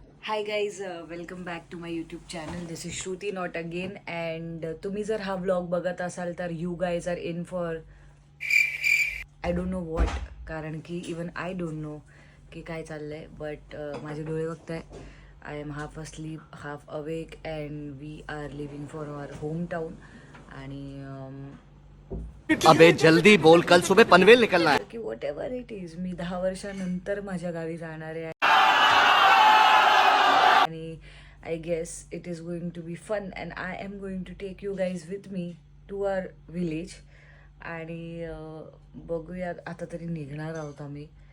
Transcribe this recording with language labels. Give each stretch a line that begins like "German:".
English: Hi guys, welcome back to my YouTube channel. This is Shruti not again.
Marathi: And तुम्ही जर हा vlog बघत असाल तर
English: You guys are in for I don't know what. कारण की even I don't know
Marathi: की काय चाललंय. बट माझे डोळे बघताय.
English: I am half asleep half awake and we are living for our home town.
Marathi: आणि
Hindi: अबे जल्दी बोल, कल सुबह पनवेल निकलना है.
English: की whatever it is,
Marathi: मी 10 वर्षानंतर माझ्या गावी जाणार आहे. आणि
English: I guess it is going to be fun and I am going to take you guys with me to our village.
Marathi: आणि बघूया, आता तरी निघणार आहोत आम्ही.